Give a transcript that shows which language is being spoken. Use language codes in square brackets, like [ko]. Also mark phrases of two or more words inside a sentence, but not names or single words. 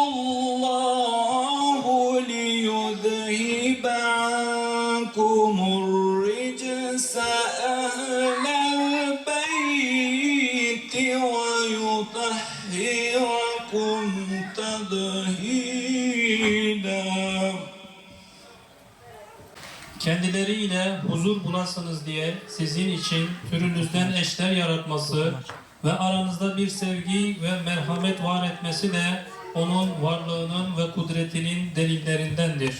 [ar] الله ليذهب عنكم الرجس أهل البيت ويطهركم تطهيرا. [tr] Kendileriyle huzur bulasınız diye sizin için türünüzden eşler yaratması ve aranızda bir sevgi ve merhamet var etmesi de onun varlığının ve kudretinin delillerindendir.